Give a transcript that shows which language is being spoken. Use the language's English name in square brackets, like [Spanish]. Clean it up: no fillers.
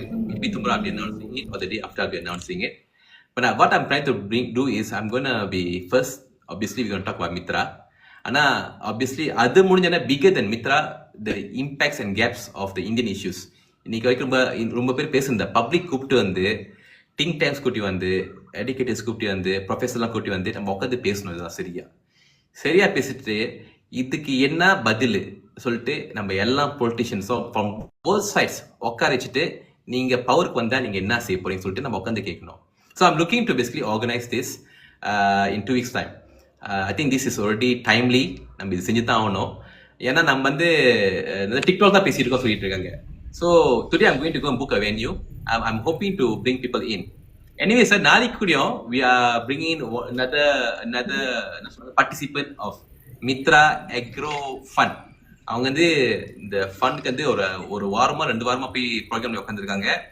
[English] Maybe tomorrow I'll be announcing it, or the day after I'll be announcing it. But what I'm trying to do is, I'm gonna be first. Obviously, we're gonna talk about MITRA. Ana obviously, other [Tamil] முடிஞ்சனா [English] bigger than MITRA, the impacts and gaps of the Indian issues. [Tamil] இன்னைக்கு வரைக்கும் ரொம்ப பேர் பேசுந்த public கூப்பிட்டு வந்து, think tanks கூட்டி வந்து, எடிகேட்டர்ஸ் கூட்டி வந்து, ப்ரொஃபஸர்லாம் கூட்டி வந்து நம்ம உட்காந்து பேசணும். இதுதான் சரியா பேசிட்டு இதுக்கு என்ன பதில் சொல்லிட்டு நம்ம எல்லா பொலிட்டிஷியன்ஸும் [English] from both sides [Tamil] உட்கார வச்சுட்டு நீங்க பவருக்கு வந்தா நீங்க என்ன செய்ய போறீங்க சொல்லிட்டு நம்ம உட்காந்து கேட்கணும். [English] So I'm looking to basically organise this in 2 weeks' time. I think this is already timely. [Tamil] நம்ம இது செஞ்சு தான் ஆகணும். ஏன்னா நம்ம வந்து டிக்டாக் தான் பேசியிருக்கோம் சொல்லிட்டு இருக்காங்க. [English] So today I'm going to go and book a venue. I'm hoping to bring people in. Anyway, sir, [Tamil] நாளைக்கு கூடயும் [English] we are bringing in another participant of MITRA Agro Fund. [Tamil] அவங்க வந்து இந்த ஃபண்டுக்கு வந்து ஒரு வாரமா 2 வாரமா போய் ப்ரோக்ராம்ல உட்காந்துருக்காங்க.